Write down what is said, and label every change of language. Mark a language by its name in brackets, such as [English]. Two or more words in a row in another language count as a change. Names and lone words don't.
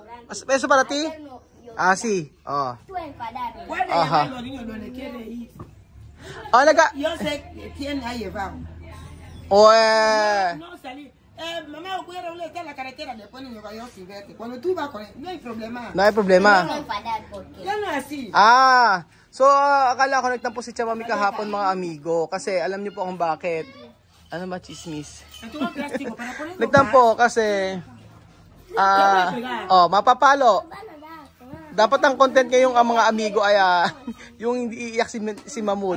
[Spanish] ¿Eso para ti? Sí. Oh. Ajá. Yo sé quién ha llevado. No salí. Mamá, ¿dónde está la carretera? Le ponen el gallo sin verte. Cuando tú vas con él, no hay problema. No hay problema. Ya no es así. [Filipino] So akala ko nagtampo si Chamami kahapon mga amigo. Kasi alam niyo po kung bakit. Ano ba chismis? Nagtampo kasi mapapalo. Dapat ang content ngayong mga amigo ay yung hindi iiyak si Mahmoud.